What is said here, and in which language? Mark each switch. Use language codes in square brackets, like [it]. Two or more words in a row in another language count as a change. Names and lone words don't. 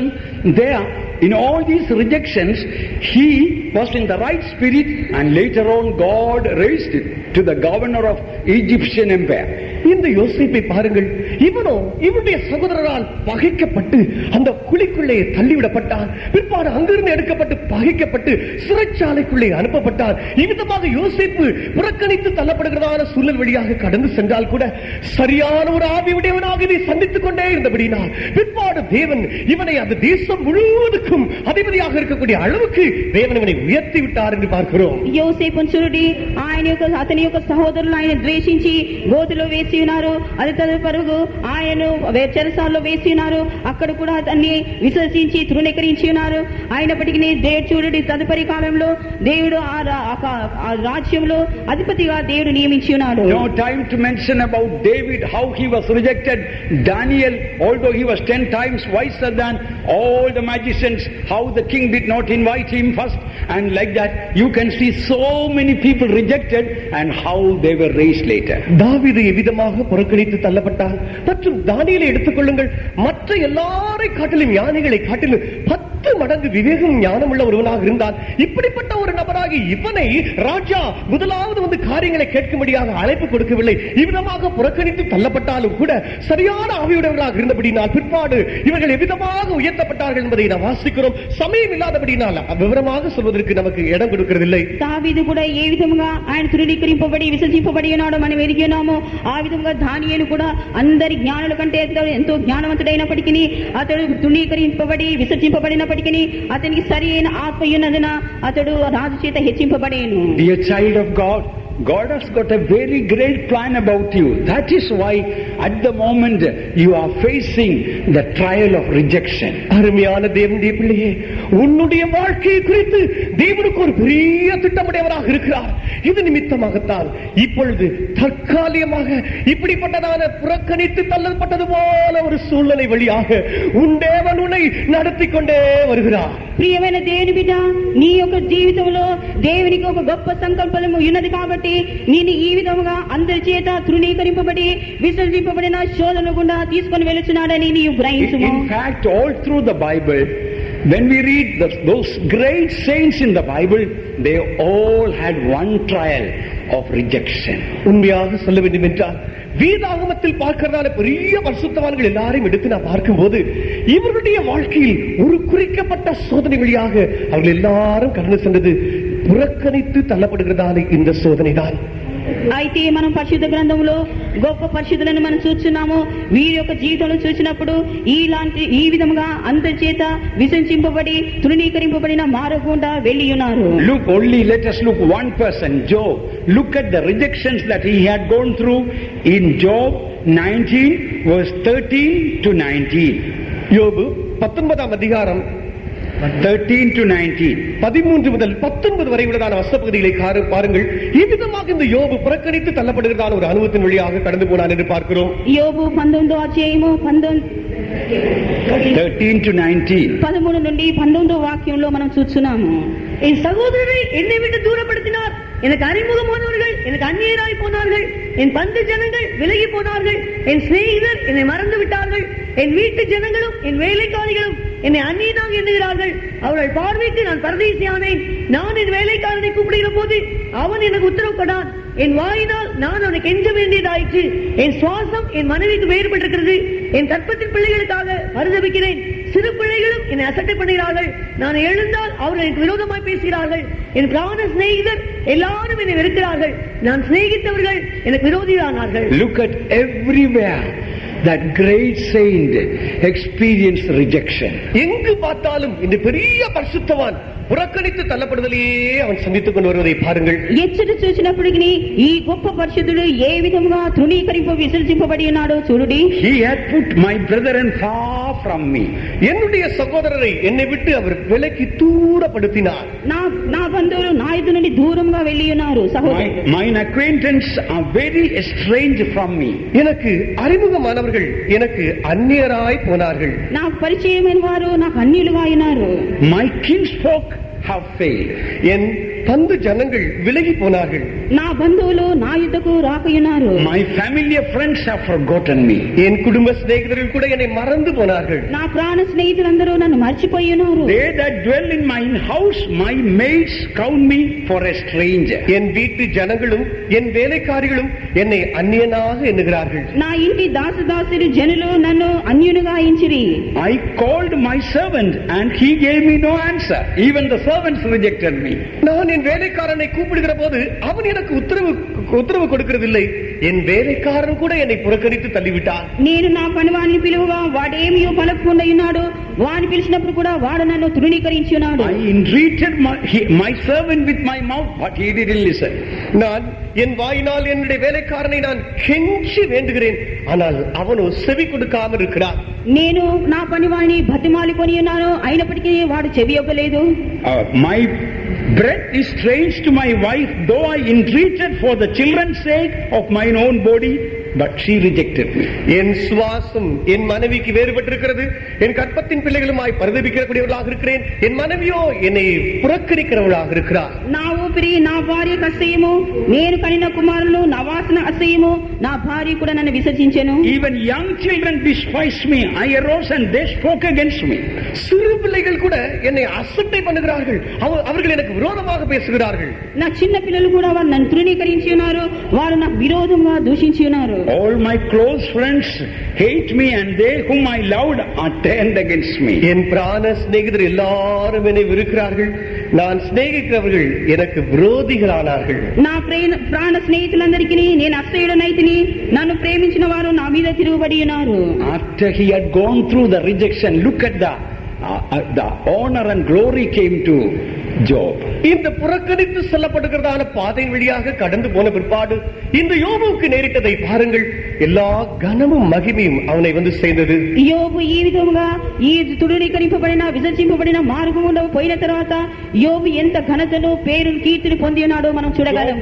[en] There, in all these rejections, he was in the right spirit, and later on God raised him to the governor of Egyptian empire. [ta] இந்த யோசிப்பை பாருங்கள். இவனுடைய சகோதரரால் பகைக்கப்பட்டு அந்த குழிக்குள்ளே தள்ளிவிடப்பட்டான். பிற்பாடு அங்கிருந்து எடுக்கப்பட்டு பகைக்கப்பட்டு சிறைச்சாலைக்குள்ளே அனுப்பப்பட்டான். இவ்விதமாக யோசிப்பு புறக்கணித்து தள்ளப்படுகிறதான சூழல் வழியாக கடந்து சென்றால் கூட சரியான ஒரு ஆவியுடையவனாக இதை சந்தித்துக் கொண்டே இருந்தபடினால் பிற்பாடு தேவன் இவனை அந்த தேசம் முழுவதுக்கும் அதிபதியாக இருக்கக்கூடிய அளவுக்கு தேவன் இவனை உயர்த்தி விட்டார் என்று பார்க்கிறோம். [te] యోసేపును చూడండి, అతని యొక్క సహోదరులు ఆయన ద్వేషించి గోతిలో వేసి ఉన్నారు. అది తదుపరుగు ఆయన చెరసాల్లో వేసి ఉన్నారు. అక్కడ కూడా అతన్ని విసర్జించి తృణీకరించి ఉన్నారు. అయినప్పటికీ దేవుడు చూడండి, తదుపరి కాలంలో దేవుడు ఆ రాజ్యంలో అధిపతిగా దేవుడు నియమించి ఉన్నాడు. [en] No time to mention about David, how he was rejected. Daniel, although he was 10 times wiser than all the magicians, how the king did not invite him first, and like that you can see so many people rejected and how they were raised later. [ta] தாவீது எவ்விதமாக புறக்கணித்து தள்ளப்பட்டார். மற்றும் தானியேலை எடுத்துக்கொள்ளுங்கள். மற்ற எல்லாரை காட்டிலும் ஞானிகளை காட்டிலும் 10 மடங்கு விவேகம் ஞானம் உள்ள ஒருவனாக இருந்தால் இப்படிப்பட்ட ஒரு நபராகி இவனை ராஜா முதலாவது வந்து காரியங்களை கேட்கும்படியாக அழைப்பு கொடுக்கவில்லை. இவ்விதமாக புறக்கணித்து தள்ளப்பட்டாலும் கூட சரியான ஆவியுடையவர்களாக இருந்தபடினால் பிற்பாடு இவர்கள் எவ்விதமாக உயர்த்தப்பட்டார்கள் என்பதை நாம் வாசிக்கிறோம். சமயம் இல்லாதபடினால் விவரமாக சொல்வதற்கு நமக்கு இடம் கொடுக்கிறதில்லை. [te] దావీదు కూడా ఏ విధంగా ఆయన తృణీకరింపబడి విసర్జింపబడి ఉన్నాడో మనం ఎరిగి ఉన్నాము. ఆ విధంగా దానియేలు కూడా అందరి జ్ఞానుల కంటే ఎంతో జ్ఞానవంతుడైనప్పటికీ అతడు తృణీకరింపబడి విసర్జింపబడినప్పటికీ అతనికి సరి అయిన ఆత్మ ఉన్నందున అతడు రాజు చేత హెచ్చింపబడేను. [en] Dear child of God, God has got a very great plan about you. That is why at the moment you are facing the trial of rejection. [ta] அருமையான தேவனுடைய பிள்ளையே, உன்னுடைய வாழ்க்கையை குறித்து தேவனுக்கு ஒரு பெரிய திட்டமுடையவராக இருக்கிறார். இது நிமித்தமாகத்தான் இப்பொழுது தற்காலிகமாக இப்படிப்பட்டதான புறக்கணித்து தள்ளப்பட்டது போல ஒரு சூழ்நிலை வழியாக உன் தேவன் உன்னை நடத்தி கொண்டே வருகிறார். [te] ప్రియమైన దేవుని బిడ్డ, నీ యొక్క జీవితంలో దేవునికి ఒక గొప్ప సంకల్పము ఉన్నది కాబట్టి నేను ఈ విధముగా అందరి చేత తృణీకరింపబడి విసర్జింపబడిన శోధన గుండా తీసుకొని వెళుతున్నాడని నీవు గ్రహించుము. [en] In fact, all through the Bible, when we read those great saints in the Bible, they all had one trial of rejection. [ta] உண்மையாக சொல்ல வேண்டும் என்றால் வேதாகமத்தில் பார்க்கிறதான பெரிய பரிசுத்தவான்கள் எல்லாரையும் எடுத்து நான் பார்க்கும்போது இவருடைய வாழ்க்கையில் ஒரு குறிக்கப்பட்ட சோதனை வழியாக அவர்கள் எல்லாரும் கடந்து சென்றது புறக்கணித்து தள்ளப்படுகிறதான இந்த சோதனை தான். [te] అయితే మనం పరిశుద్ధ గ్రంథంలో గొప్ప పరిశుద్ధులను మనం చూస్తున్నాము. వీరి యొక్క జీవితంలో చూసినప్పుడు ఈ విధముగా అందరి చేత విసర్జింపబడి తృణీకరింపబడిన మారకుండా వెళ్ళి ఉన్నారు. [en] Let us look one person, Job. Look at the rejections that he had gone through in Job 19 verse 13 to 19. [ta] யோபு 19ஆம் அதிகாரம் [en] 13 to 19. [ta] 13 முதல் 19 வரை உள்ளதான வசனப்பகுதிகளை பாருங்கள். இவ்விதமாக இந்த யோபு புறக்கணித்து தள்ளப்படுகிறதான ஒரு அனுபவத்தின் வழியாக கடந்து போனான் என்று பார்க்கிறோம். [te] యోబు 19వ అధ్యాయము [en] 13 to 19. [te] 13 నుండి 19వ వాక్యంలో మనం చూస్తున్నాము. [ta] என் சகோதரரை என்னை விட்டு தூரப்படுத்தினார். எனக்கு அறிமுகமானவர்கள் எனக்கு அந்நியராய் போனார்கள். என் பந்து ஜனங்கள் விலகி போனார்கள். என் சிநேகிதர் என்னை மறந்து விட்டார்கள். என் வீட்டு ஜனங்களும் என் வேலைக்காரிகளும் என்னை அந்நியனாக எண்ணுகிறார்கள். அவர்கள் பார்வைக்கு நான் பரதேசியானேன். நான் என் வேலைக்காரனை கூப்பிடுகிற போது அவன் எனக்கு உத்தரவுப்படான். என் வாயினால் நான் அவனை கெஞ்ச வேண்டியதாயிற்று. என் சுவாசம் என் மனைவிக்கு வேறுபட்டிருக்கிறது. என் கற்பத்தின் பிள்ளைகளுக்காக பரிதபிக்கிறேன். சிறு பிள்ளைகளும் என்னை அசட்டை பண்ணுகிறார்கள். நான் எழுந்தால் அவர்கள் எனக்கு விரோதமாய் பேசுகிறார்கள். என் பிராண சிநேகிதர் எல்லாரும் என்னை வெறுக்கிறார்கள். நான் சிநேகித்தவர்கள் எனக்கு விரோதியானார்கள். [en] Look at everywhere that great saint experienced rejection. [ta] எங்கு பார்த்தாலும் இந்த பெரிய பரிசுத்தவான் புறக்கணித்து தள்ளப்படுதலையே அவன் சந்தித்துக் கொண்டு வருவதை பாருங்கள். [te] ఎచ్చట చూసినప్పటికీ ఈ గొప్ప పరిశుద్ధుడు ఏ విధముగా తృణీకరింప విసర్జింపబడి ఉన్నాడో చూడుడి. [en] He had put my brethren far from me. [ta] என்னுடைய சகோதரரை என்னை விட்டு அவர் விலக்கி தூரப்படுத்தினார். [te] నా బంధువులు నా ఎదుట నుండి దూరంగా వెళ్ళి ఉన్నారు. సహోదరుడు, [en] mine acquaintance are very estranged from me. [ta] எனக்கு அறிமுகமானவர்கள் எனக்கு அந்நியராய் போனார்கள். [te] నాకు పరిచయమైన వారు నాకు అన్యులుగా అయినారు. [en] My kinsfolk have failed. [ta] என் பந்து ஜனங்கள் விலகி போனார்கள். [te] నా బంధువులు నా యుద్ధకు రాకయున్నారు. [en] My familiar friends have forgotten me. [ta] என் குடும்ப சிநேகிதர்கள் கூட என்னை மறந்து போனார்கள். [te] నా ప్రాణ స్నేహితులందరూ నన్ను మర్చిపోయి ఉన్నారు. [en] They that dwell in my house, my maids count me for a stranger. [ta] என் வீட்டு ஜனங்களும் என் வேலைக்காரிகளும் என்னை அந்நியனாக எண்ணுகிறார்கள். [te] నా ఇంటి దాసదాసులు జనులు నన్ను అన్యునిగా ఎంచిరి. [en] I called my servant and he gave me no answer. Even the servants rejected me. [ta] நான் என் வேலைக்காரனை கூப்பிடுகிற போது அவன் எனக்கு உத்தரவு கொடுக்கிறதில்லை. என் வேலைக்காரன் கூட என்னை புறக்கணித்து தள்ளிவிட்டான். [te] నేను నా పనివాడిని పిలువగా వాడేమియో పలకకుండా ఉన్నాడు. వాడిని పిలిచినప్పుడు కూడా వాడు నన్ను తృణీకరించి ఉన్నాడు. [en] I entreated my servant with my mouth, but he didn't listen. [ta] நான் என் வாயினால் என்னுடைய வேலைக்காரனை நான் கெஞ்சி வேண்டுகிறேன், ஆனால் அவனோ செவி கொடுக்காமல் இருக்கிறான். [te] నేను నా పనివాడిని బతిమాలికొని ఉన్నాను, అయినప్పటికీ వాడు చెవి ఇవ్వలేదు. [en] My breath is strange to my wife, though I entreated for the children's sake of mine own body, but she rejected me. [ta] என் சுவாசம் என் மனைவிக்கு வேறுபட்டிருக்கிறது. என் கற்பத்தின் பிள்ளைகளுமாய் பரிதபிக்கக்கூடியவர்களாக இருக்கிறேன். என் மனைவியோ என்னை புறக்கணிக்கிறவளாக இருக்கிறார். [te] నా ఊపిరి నా భార్యకు అసహ్యము, నేను కనిన కుమారులు నా వాసన అసహ్యము, నా భార్య కూడా నన్ను విసర్జించెను. [en] Even young children despised me. I arose and they spoke against me. [ta] சிறு பிள்ளைகள் கூட என்னை அசட்டை பண்ணுகிறார்கள். அவர்கள் எனக்கு விரோதமாக பேசுகிறார்கள். [te] నా చిన్న పిల్లలు కూడా వారు నన్ను తృణీకరించి ఉన్నారు. వారు నాకు విరోధంగా దూషించి ఉన్నారు. [en] All my close friends hate me and they whom I loved are turned against me. [ta] என் பிராண சிநேகிதர் எல்லாரும் என்னை வெறுக்கிறார்கள். நான் சிநேகிக்கிறவர்கள் எனக்கு விரோதிகளானார்கள். [te] నా ప్రాణ స్నేహితులందరికీ నేను అసహ్యుడనైతిని, నన్ను ప్రేమించిన వారు నా మీద తిరుగుబడి ఉన్నారు. [en] After he had gone through the rejection, look at the honor and glory came to Job. [ta] இந்த புறக்கணித்து செல்லப்படுகிறதான பாதையின் வழியாக கடந்து போன பிற்பாடு இந்த யோபுவுக்கு நேரிட்டதை பாருங்கள். எல்லா கனமும் மகிமையும் அவனை வந்து சேர்ந்தது. [te] యోబు ఈ విధముగా ఈ తృణీకరింపబడిన విసర్జింపబడిన మార్గం గుండా పోయిన తర్వాత యోబు ఎంత ఘనతను పేరును కీర్తిని పొంది ఉన్నాడో మనం చూడగలము.